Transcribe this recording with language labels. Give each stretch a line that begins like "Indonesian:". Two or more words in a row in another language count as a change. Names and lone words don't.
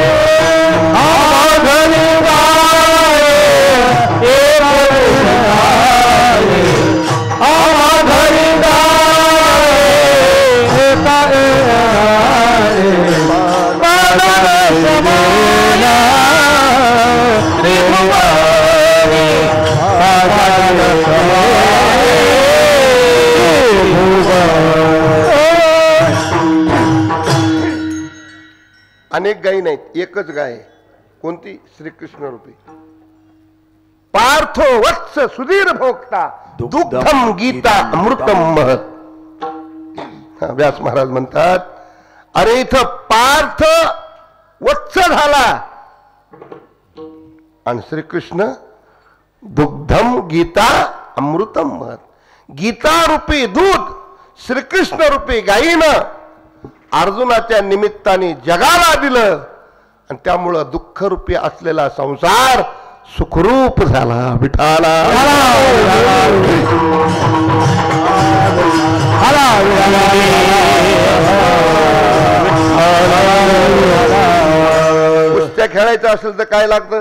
Marathi: आम्हा घरी गाय एक दुभता है, आम्हा घरी गाय एक पानाने समाये त्रिभुवनी. अनेक गायी नाहीत, एकच गाय. कोणती? श्रीकृष्ण रूपी.
Sanskrit: पार्थो वत्स सुधीर भोक्ता, दुग्धम गीता अमृतम महत.
Marathi: व्यास महाराज म्हणतात अरे इथं पार्थ वत्स झाला आणि श्रीकृष्ण
Sanskrit: दुग्धम गीता अमृतम महत.
Marathi: गीता रूपी दूध श्रीकृष्ण रूपी गायीनं अर्जुनाच्या निमित्ताने जगाला दिलं आणि त्यामुळं दुःख रूपी असलेला संसार सुखरूप झाला. विठाला कुस्त्या खेळायचं असेल तर काय लागतं?